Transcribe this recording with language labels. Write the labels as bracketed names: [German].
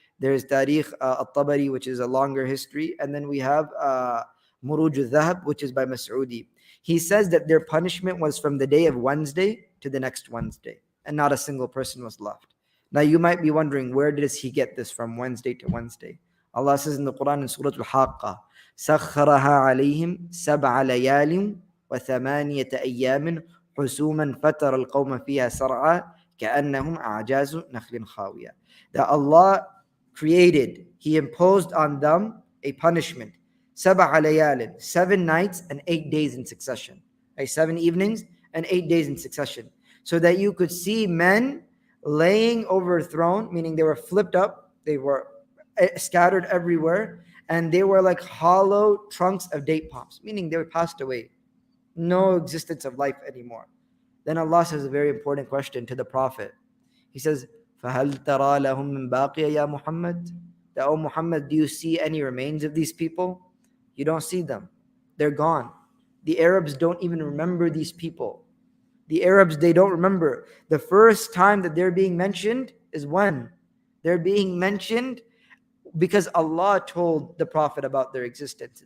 [English] There's Tariq al-Tabari, which is a longer history. And then we have Muruj al-Dhahab, which is by Mas'udi. He says that their punishment was from the day of Wednesday to the next Wednesday, and not a single person was left. Now you might be wondering, where does he get this from Wednesday to Wednesday? Allah says in the Quran in Surah Al-Haqqah, [Arabic] سَخَّرَهَا عَلَيْهِمْ سَبْعَ لَيَالٍ وَثَمَانِيَةَ أَيَّامٍ حُسُومًا فَتَرَى الْقَوْمَ فِيهَا سَرْعًا كَأَنَّهُمْ أَعْجَازُ نَخْلٍ خَاوِيَةٍ. [English] That Allah created, He imposed on them a punishment. [Arabic] سَبْعَ لَيَالٍ, [English] 7 nights and 8 days in succession. 7 evenings and 8 days in succession. So that you could see men laying overthrown, meaning they were flipped up, they were scattered everywhere, and they were like hollow trunks of date palms, meaning they were passed away. No existence of life anymore. Then Allah says a very important question to the Prophet. He says, [Arabic] فَهَلْ تَرَى لَهُم مِّن بَاقِيَ يَا مُحَمَّدْ? [English] That, oh Muhammad, do you see any remains of these people? You don't see them. They're gone. The Arabs don't even remember these people. The Arabs, they don't remember. The first time that they're being mentioned is when? They're being mentioned because Allah told the Prophet about their existence.